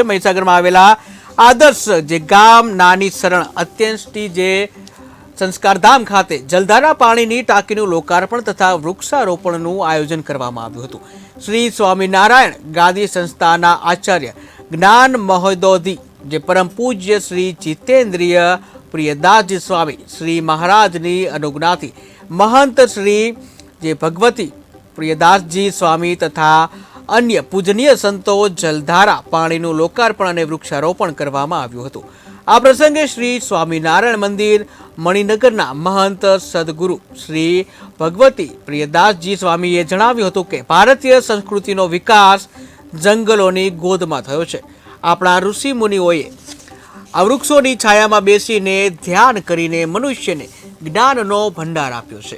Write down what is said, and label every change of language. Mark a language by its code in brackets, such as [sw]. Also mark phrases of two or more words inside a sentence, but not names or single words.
[gu] મહીસાગરમાં આવેલા આદર્શ જે ગામ નાની શરણ અત્યંતથી જે સંસ્કારધામ ખાતે જલધારા પાણીની ટાંકીનું લોકાર્પણ તથા વૃક્ષારોપણનું આયોજન કરવામાં આવ્યું હતું। શ્રી સ્વામિનારાયણ ગાદી સંસ્થાના આચાર્ય જ્ઞાન મહોદધિ જે પરમ પૂજ્ય શ્રી જીતેન્દ્રિય પ્રિયદાસજી સ્વામી શ્રી મહારાજની અનુજ્ઞાથી મહંત શ્રી જે ભગવતી પ્રિયદાસજી સ્વામી તથા અન્ય પૂજનીય સંતો જલધારા पाणीનું लोकार्पण અને વૃક્ષારોપણ કરવામાં આવ્યું હતું। આ પ્રસંગે શ્રી સ્વામિનારાયણ મંદિર મણિનગરના મહંત સદગુરુ શ્રી ભગવતી પ્રિયદાસજી સ્વામીએ જણાવ્યું હતું કે ભારતીય સંસ્કૃતિનો વિકાસ જંગલોની ગોદમાં થયો છે। આપણા ઋષિ મુનિઓએ આ વૃક્ષોની છાયામાં બેસીને ધ્યાન કરીને મનુષ્યને જ્ઞાનનો ભંડાર આપ્યો છે।